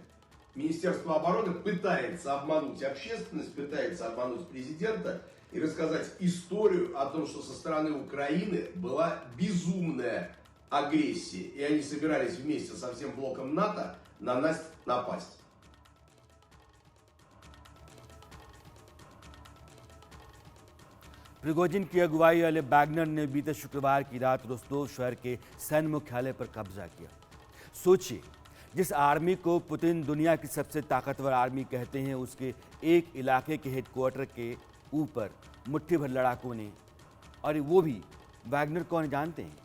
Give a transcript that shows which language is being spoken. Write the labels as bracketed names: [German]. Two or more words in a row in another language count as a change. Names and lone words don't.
[Russian] Министерство обороны пытается обмануть общественность, пытается обмануть президента и рассказать историю о том, что со стороны Украины была безумная агрессия, и они собирались вместе со всем блоком НАТО на нас напасть. [Hindi] प्रिगोजिन की अगुवाई वाले वैगनर ने बीते शुक्रवार की रात रोस्तोव शहर के सैन्य मुख्यालय पर कब्जा किया। सोचिए, जिस आर्मी को पुतिन दुनिया की सबसे ताकतवर आर्मी कहते हैं, उसके एक इलाके के हेडक्वार्टर के ऊपर मुट्ठी भर लड़ाकों ने, और वो भी वैगनर कौन जानते हैं?